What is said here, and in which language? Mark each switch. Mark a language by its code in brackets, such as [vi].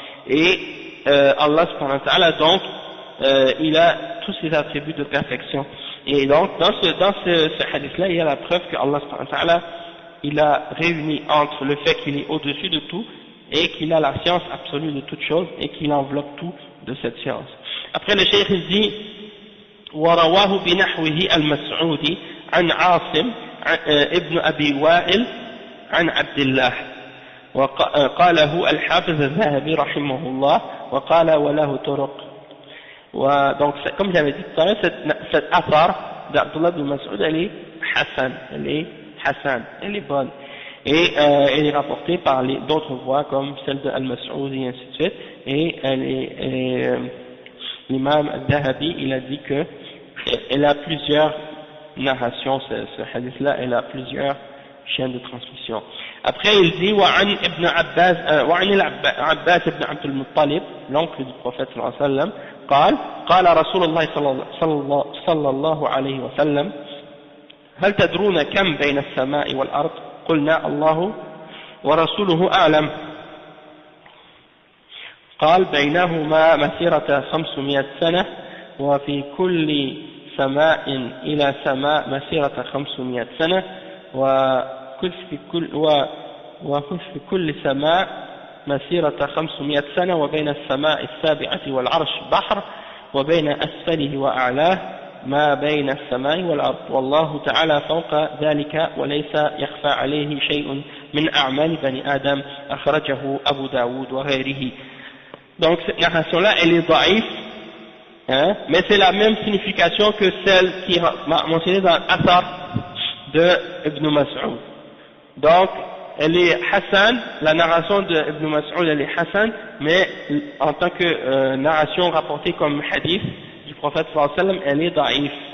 [fr] Et Allah subhanahu wa ta'ala, donc, il a tous ses attributs de perfection. Et donc, dans ce hadith-là, il y a la preuve que Allah subhanahu wa ta'ala, il a réuni entre le fait qu'il est au-dessus de tout et qu'il a la science absolue de toute chose et qu'il enveloppe tout de cette science. Après le cheikh il dit [ar] ورواه بنحوه المسعودي عن عاصم ابن أبي وائل عن عبد الله وقاله الحافظ الذهبي رحمه الله وقال وله طرق. [fr] Donc comme j'avais dit tout à l'heure, cette affaire d'Abdullah ibn Mas'ud elle est Hassan, elle est bonne. Et elle est rapportée par d'autres voix comme celle de Al-Mas'ud et ainsi de suite. Et l'imam Al-Dhahabi, il a dit que elle a plusieurs narrations, ce hadith-là, elle a plusieurs chaînes de transmission. Après, il dit [ar] وعن ابن عباس وعن العباس بن عبد المطلب, [fr] l'oncle du prophète [ar] صلى الله عليه وسلم, قال رسول الله صلى الله عليه وسلم هل تدرون كم بين السماء والأرض؟ قلنا الله ورسوله أعلم. قال بينهما مسيرة 500 سنة وفي كل سماء إلى سماء مسيرة 500 سنة وفي كل سماء مسيرة 500 سنة وبين السماء السابعة والعرش بحر وبين أسفله وأعلاه ما بين السماء والأرض والله تعالى فوق ذلك وليس يخفى عليه شيء من أعمال بني آدم أخرجه أبو داود وغيره. [fr] Donc cette narration-là, elle est daïf, hein, mais c'est la même signification que celle qui est mentionnée dans l'Athar de Ibn Mas'ud. Donc elle est Hassan, la narration de Ibn Mas'ud elle est Hassan, mais en tant que narration rapportée comme hadith du prophète sallallahu alayhi wa sallam, elle est daïf.